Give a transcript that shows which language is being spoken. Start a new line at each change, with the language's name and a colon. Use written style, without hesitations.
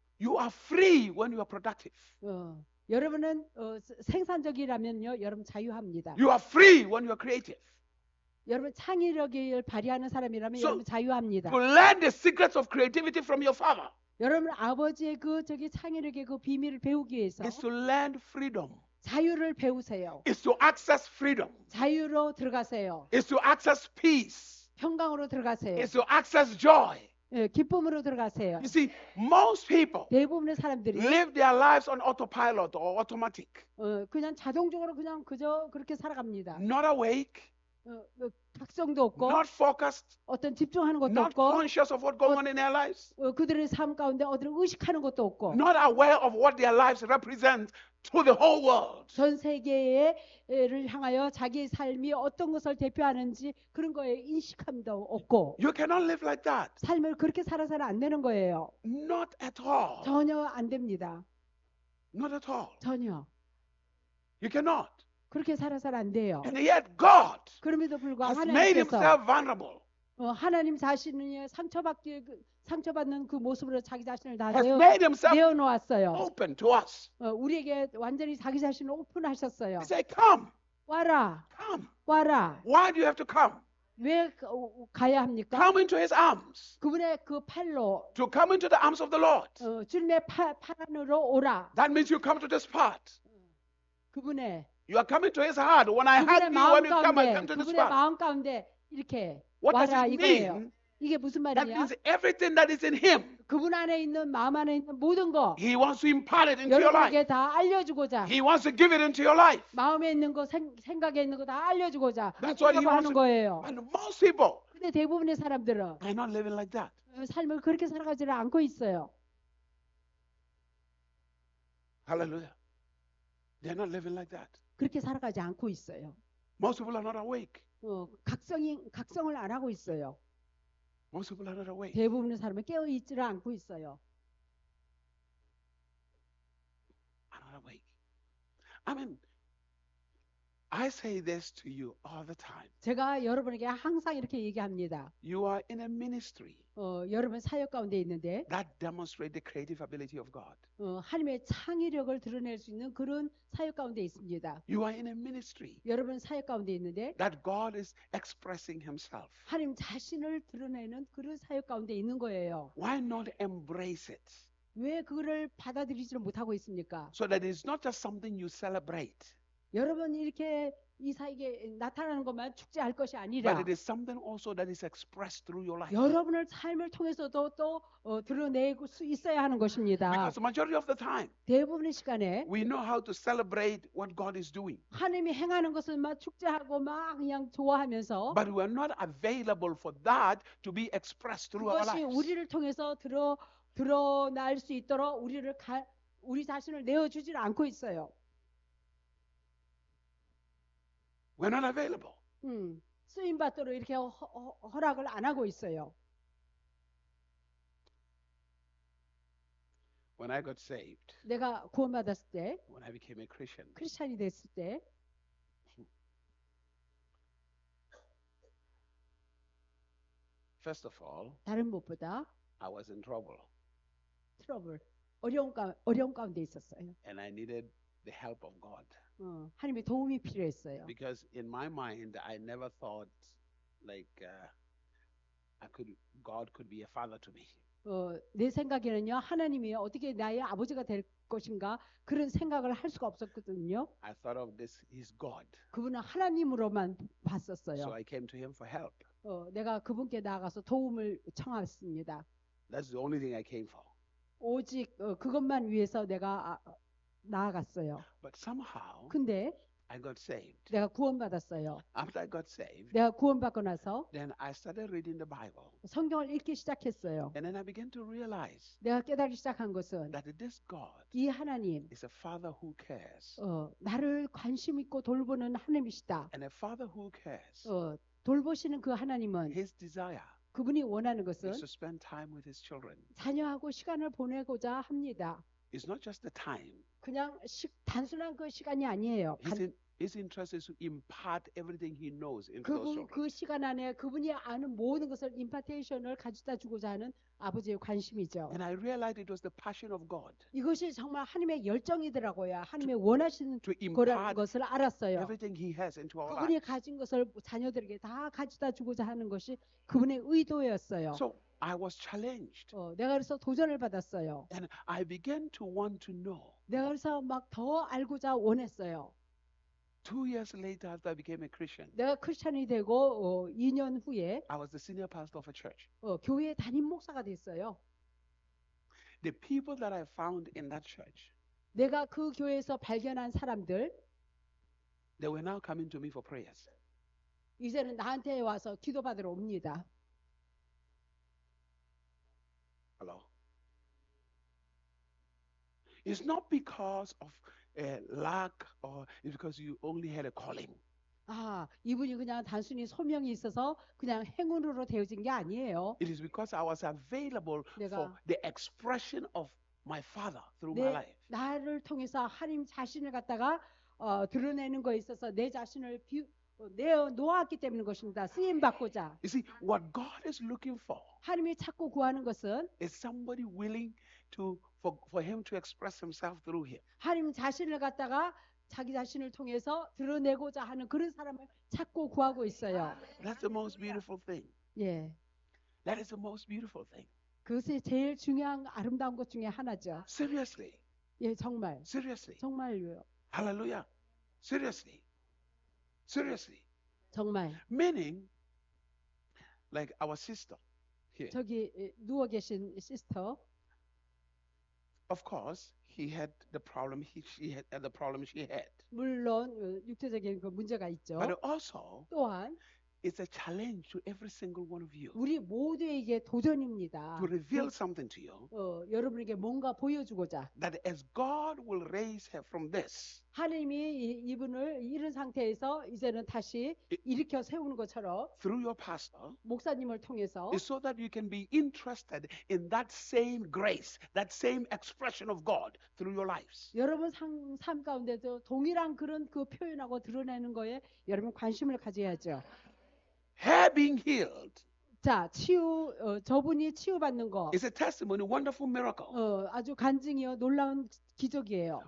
English: You are free when you are productive.
Korean: 여러분은 생산적이라면요, 여러분 자유합니다.
English: You are free when you are creative.
Korean: 여러분 창의력을 발휘하는 사람이라면 여러분 자유합니다.
English: To learn the secrets of creativity from your father
Korean: 여러분 아버지의 창의력의 그 비밀을 배우기 위해서
English: is to learn freedom.
Korean: 자유를 배우세요.
English: Is to access freedom.
Korean: 자유로 들어가세요.
English: Is to access peace.
Korean: 평강으로 들어가세요.
English: Is to access joy.
Korean: 기쁨으로 들어가세요.
English: You see, most people
Korean: 대부분의 사람들이
English: live their lives on autopilot or automatic.
Korean: 그냥 자동적으로 그저 그렇게 살아갑니다.
English: Not awake,
Korean: 각성도 없고
English: not focused,
Korean: 어떤 집중하는 것도
English: not
Korean: 없고
English: conscious of what's going on in their lives,
Korean: 그들의 삶 가운데 어디를 의식하는 것도 없고
English: not aware of what their lives represent to the whole world.
Korean: 전 세계를 향하여 자기의 삶이 어떤 것을 대표하는지 그런 거에 인식함도 없고
English: You cannot live like that.
Korean: 삶을 그렇게 살아서는 안 되는 거예요.
English: Not at all.
Korean: 전혀 안 됩니다.
English: Not at all.
Korean: 전혀.
English: You cannot.
Korean: 그렇게 살아서는 안 돼요.
English: And yet God
Korean: 그럼에도 불구하고
English: has made
Korean: 하나님께서
English: himself vulnerable.
Korean: 하나님 자신이 상처받는 그 모습으로 자기 자신을 다
English: Has made himself
Korean: 내어놓았어요.
English: open to us.
Korean: 우리에게 완전히 자기 자신을 오픈하셨어요.
English: He said, come,
Korean: 와라,
English: come.
Korean: 와라.
English: Why do you have to come?
Korean: 왜 가야 합니까?
English: Come into his arms.
Korean: 그분의 그 팔로
English: To come into the arms of the Lord.
Korean: 주님의 팔 안으로 오라.
English: That means you come to this part.
Korean: 그분의
English: You are coming to his heart. When I hug you, when you come, I come to this
Korean: 그분의
English: part.
Korean: 마음 가운데 이렇게
English: What does
Korean: 와라
English: it
Korean: 이거예요.
English: mean?
Korean: 이게 무슨
English: That
Korean: 말이야?
English: means everything that is in him,
Korean: 그분 안에 있는 마음 안에 있는 모든 거
English: he wants to impart it into your life.
Korean: 여러분에게 다 알려주고자
English: He wants to give it into your life.
Korean: 마음에 있는 거 생각에 있는 거 다 알려주고자
English: That's what he wants
Korean: 하는
English: to.
Korean: 거예요.
English: And most people
Korean: 근데 대부분의 사람들은
English: are not living like that.
Korean: 삶을 그렇게 살아가지를 않고 있어요.
English: Hallelujah. They're not living like that.
Korean: 그렇게 살아가지 않고 있어요.
English: Most people are not awake.
Korean: 각성을 안 하고 있어요.
English: Most people are not awake.
Korean: 대부분의 사람은 깨어 있지를 않고 있어요.
English: Are not awake. I mean, I say this to you all the time.
Korean: 제가 여러분에게 항상 이렇게 얘기합니다.
English: You are in a ministry
Korean: 여러분 사역 가운데 있는데
English: that demonstrates the creative ability of God.
Korean: 하나님의 창의력을 드러낼 수 있는 그런 사역 가운데 있습니다.
English: You are in a ministry
Korean: 여러분 사역 가운데 있는데
English: that God is expressing himself.
Korean: 하나님 자신을 드러내는 그런 사역 가운데 있는 거예요.
English: Why not embrace it?
Korean: 왜 그거를 받아들이지를 못하고 있습니까?
English: So that it's not just something you celebrate,
Korean: 여러분 이렇게 이 사역에 나타나는 것만 축제할 것이 아니라
English: but it is something also that is expressed through your life.
Korean: 여러분을 삶을 통해서도 또 드러낼 수 있어야 하는 것입니다.
English: Because the majority of the time,
Korean: 대부분의 시간에
English: we know how to celebrate what God is doing,
Korean: 하나님이 행하는 것을 막 축제하고 막 그냥 좋아하면서
English: but we are not available for that to be expressed through our
Korean: 그것이
English: lives.
Korean: 우리를 통해서 드러날 수 있도록 우리 자신을 내어주질 않고 있어요.
English: We're not available.
Korean: 쓰임 받도록 이렇게 허락을 안 하고 있어요.
English: When I got saved,
Korean: 내가 구원받았을 때,
English: when I became a Christian,
Korean: 크리스찬이 됐을 때,
English: first of all,
Korean: 다른 무엇보다
English: I was in trouble
Korean: 트러블, 어려운 가운데 있었어요.
English: and I needed the help of God.
Korean: 하나님의 도움이 필요했어요.
English: Because in my mind, I never thought like God could be a father to me.
Korean: 내 생각에는요, 하나님이 어떻게 나의 아버지가 될 것인가 그런 생각을 할 수가 없었거든요.
English: I thought of this, He's God.
Korean: 그분은 하나님으로만 봤었어요.
English: So I came to Him for help.
Korean: 내가 그분께 나가서 도움을 청했습니다.
English: That's the only thing I came for.
Korean: 오직 그것만 위해서 내가 나아갔어요.
English: But somehow
Korean: 근데
English: I got saved.
Korean: 내가 구원받았어요.
English: After I got saved,
Korean: 내가 구원받고 나서
English: then I started reading the Bible.
Korean: 성경을 읽기 시작했어요.
English: And then I began to realize
Korean: 내가 깨달기 시작한 것은
English: that this God
Korean: 이 하나님,
English: is a father who cares.
Korean: 나를 관심 있고 돌보는 하나님이시다.
English: And a father who cares,
Korean: 돌보시는 그 하나님은
English: his desire
Korean: 그분이 원하는 것은
English: is to spend time with his children.
Korean: 자녀하고 시간을 보내고자 합니다.
English: It's not just the time.
Korean: 그냥 단순한 그 시간이 아니에요.
English: His interest is to impart everything he knows into those children.
Korean: 그 시간 안에 그분이 아는 모든 것을 임파테이션을 가져다 주고자 하는 아버지의 관심이죠.
English: And I realized it was the passion of God
Korean: 이것이 정말 하나님의 열정이더라고요. 하나님의 원하시는
English: to
Korean: 거라는
English: impart
Korean: 것을 알았어요.
English: everything he has into our
Korean: 그분이
English: lives.
Korean: 가진 것을 자녀들에게 다 가져다 주고자 하는 것이 그분의 의도였어요.
English: So I was challenged.
Korean: 내가 그래서 도전을 받았어요.
English: And I began to want to know.
Korean: 내가 그래서 막 더 알고자 원했어요.
English: 2 years later, after I became a Christian,
Korean: 내가 크리스찬이 되고 2년 후에
English: I was the senior pastor of a church.
Korean: 교회 담임 목사가 됐어요.
English: The people that I found in that church,
Korean: 내가 그 교회에서 발견한 사람들,
English: they were now coming to me for prayers.
Korean: 이제는 나한테 와서 기도받으러 옵니다.
English: Hello. It's not because of lack or it's because you only had a calling.
Korean: 이분이 그냥 단순히 소명이 있어서 그냥 행운으로 되어진 게 아니에요.
English: It is because I was available for the expression of my Father through my life.
Korean: 나를 통해서 하나님 자신을 갖다가 드러내는 거에 있어서 내 자신을 내어 놓았기 때문인 것입니다. 쓰임 받고자.
English: You see, what God is looking for
Korean: 하나님이 찾고 구하는 것은
English: is somebody willing for Him to express Himself through him.
Korean: 하나님 자신을 갖다가 자기 자신을 통해서 드러내고자 하는 그런 사람을 찾고 구하고 있어요.
English: That's the most beautiful thing.
Korean: 예,
English: That is the most beautiful thing.
Korean: 그것이 제일 중요한 아름다운 것 중에 하나죠.
English: Seriously.
Korean: 예, 정말.
English: Seriously.
Korean: 정말요.
English: Hallelujah. Seriously. Seriously.
Korean: 정말.
English: Meaning, like our sister here.
Korean: 저기 누워 계신 시스터.
English: Of course, he had the problem. She had the problem she had.
Korean: 물론 육체적인 그 문제가 있죠.
English: But also,
Korean: 또한
English: it's a challenge to every single one of you
Korean: 우리 모두에게 도전입니다.
English: to reveal something to you.
Korean: 여러분에게 뭔가 보여주고자.
English: That as God will raise her from this,
Korean: 하나님이 이분을 이런 상태에서 이제는 다시 일으켜 세우는 것처럼
English: through your pastor,
Korean: 목사님을 통해서
English: is so that you can be interested in that same grace, that same expression of God through your lives.
Korean: 여러분 삶 가운데도 동일한 그런 그 표현하고 드러내는 거에 여러분 관심을 가져야죠.
English: Her being healed
Korean: 자, 저분이 치유받는 거
English: is a testimony, wonderful miracle.
Korean: 아주 간증이요 놀라운 기적이에요.